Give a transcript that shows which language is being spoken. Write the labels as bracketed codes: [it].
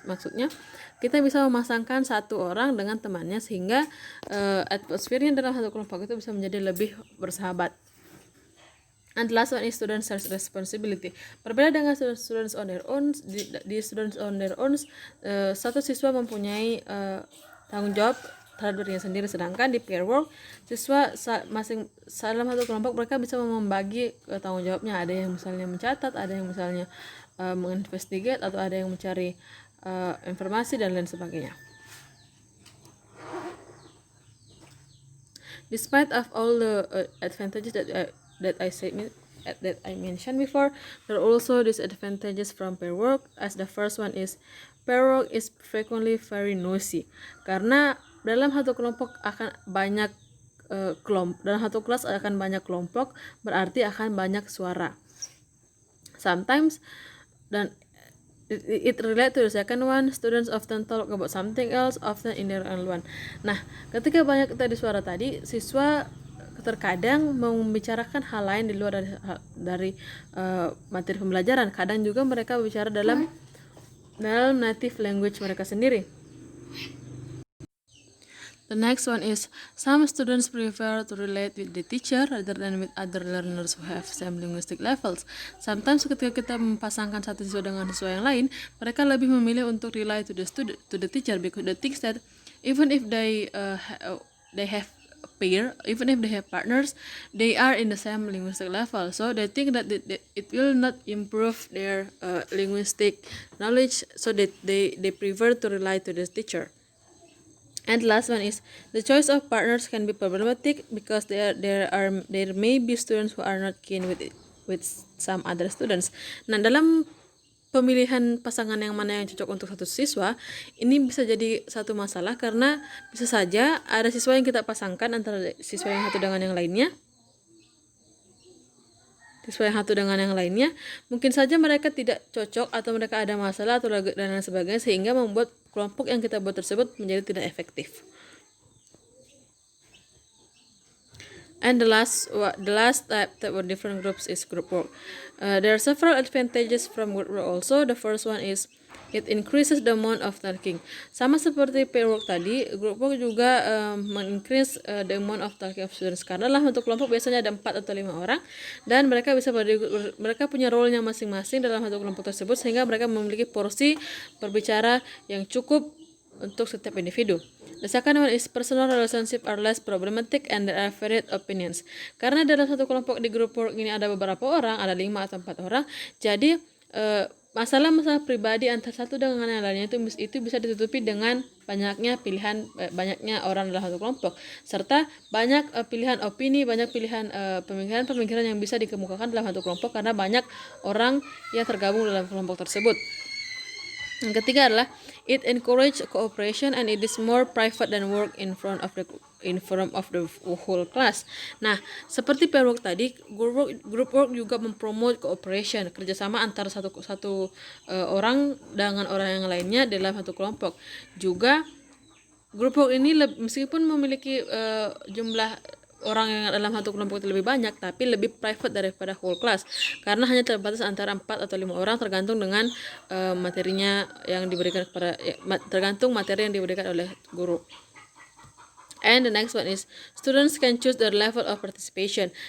[id] Maksudnya kita bisa memasangkan satu orang dengan temannya sehingga atmosfernya dalam satu kelompok itu bisa menjadi lebih bersahabat. [en] And the last one is students' responsibility. [id] Berbeda dengan [en] students on their own, [id] di students on their own, satu siswa mempunyai tanggung jawab terhadap dirinya sendiri. Sedangkan di peer work, siswa dalam satu kelompok mereka bisa membagi tanggung jawabnya. Ada yang misalnya mencatat, ada yang misalnya menginvestigate, atau ada yang mencari informasi dan lain sebagainya. [en] Despite of all the advantages that I mentioned before, there are also disadvantages from pair work. As the first one is, pair work is frequently very noisy. [id] Karena dalam satu kelompok akan banyak dalam satu kelas akan banyak kelompok, berarti akan banyak suara. [en] Sometimes, [id] dan [en] it relate to the second one, students often talk about something else, often in their own one. [id] Nah, ketika banyak tadi suara tadi, siswa terkadang membicarakan hal lain di luar dari materi pembelajaran. Kadang juga mereka berbicara dalam [en] native language [id] mereka sendiri. [en] The next one is, some students prefer to relate with the teacher rather than with other learners who have same linguistic levels. Sometimes [id] ketika kita mempasangkan satu siswa dengan siswa yang lain, mereka lebih memilih untuk [en] rely to the teacher, because they think that even if they have peer, even if they have partners, they are in the same linguistic level. So they think that it will not improve their linguistic knowledge, so that they prefer to rely to the teacher. And the last one is, the choice of partners can be problematic because there may be students who are not keen with some other students. [id] Nah, dalam pemilihan pasangan yang mana yang cocok untuk satu siswa, ini bisa jadi satu masalah karena bisa saja ada siswa yang kita pasangkan antara siswa yang satu dengan yang lainnya. Siswa yang satu dengan yang lainnya, mungkin saja mereka tidak cocok atau mereka ada masalah atau dan lain sebagainya, sehingga membuat kelompok yang kita buat tersebut menjadi tidak efektif. [en] And the last type of different groups is group work. There are several advantages from group work also. The first one is, it increases the amount of talking. [id] Sama seperti [en] pair work tadi, group work juga increase the amount of talking of students. [id] Karena lah untuk kelompok biasanya ada 4 atau 5 orang, dan mereka mereka punya role-nya masing-masing dalam satu kelompok tersebut, sehingga mereka memiliki porsi berbicara yang cukup untuk setiap individu. [en] The second one is, personal relationship are less problematic and there are varied opinions. [id] Karena dalam satu kelompok di group work ini ada beberapa orang, ada 5 atau 4 orang, jadi masalah-masalah pribadi antara satu dengan yang lainnya itu bisa ditutupi dengan banyaknya banyaknya orang dalam satu kelompok, serta banyak pilihan opini, banyak pilihan pemikiran yang bisa dikemukakan dalam satu kelompok karena banyak orang yang tergabung dalam kelompok tersebut. Yang ketiga adalah, [en] it encourage cooperation and it is more private than work in front of the whole class. [id] Nah, seperti pair work tadi, group work juga mempromote cooperation, kerjasama antara satu orang dengan orang yang lainnya dalam satu kelompok. Juga group work ini meskipun memiliki jumlah orang yang dalam satu kelompok itu lebih banyak, tapi lebih private daripada [en] whole class, [id] karena hanya terbatas antara 4 atau 5 orang, tergantung dengan materinya yang diberikan tergantung materi yang diberikan oleh guru. [en] And the next one is, students can choose their level of participation.